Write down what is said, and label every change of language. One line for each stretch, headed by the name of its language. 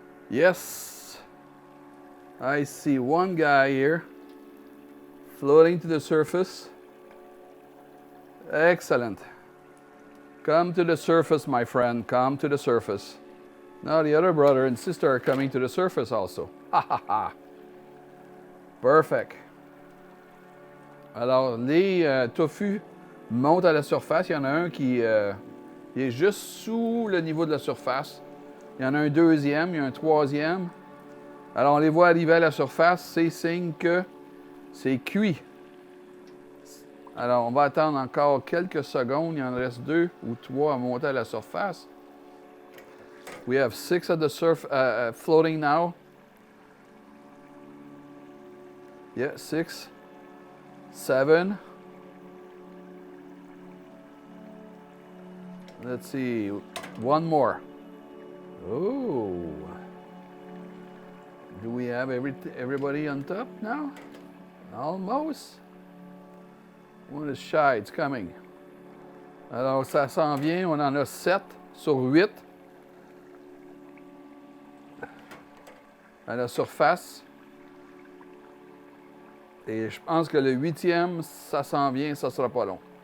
English: Yes, I see one guy here floating to the surface. Excellent. Come to the surface, my friend. Come to the surface. Now the other brother and sister are coming to the surface also. Ha ha ha. Perfect.
French: Alors, les tofu montent à la surface. Il y en a un qui est juste sous le niveau de la surface. Il y en a un deuxième, il y a un troisième. Alors, on les voit arriver à la surface. C'est signe que c'est cuit. Alors, on va attendre encore quelques secondes. Il en reste 2 ou 3 à monter à la surface.
English: We have 6 at the floating now. Yeah, 6, 7. Let's see, one more. Oh. Do we have everybody on top now? Almost. One is shy, it's coming.
French: Alors, ça s'en vient, on en a 7 sur 8 à la surface. Et je pense que le 8e, ça s'en vient, ça sera pas long.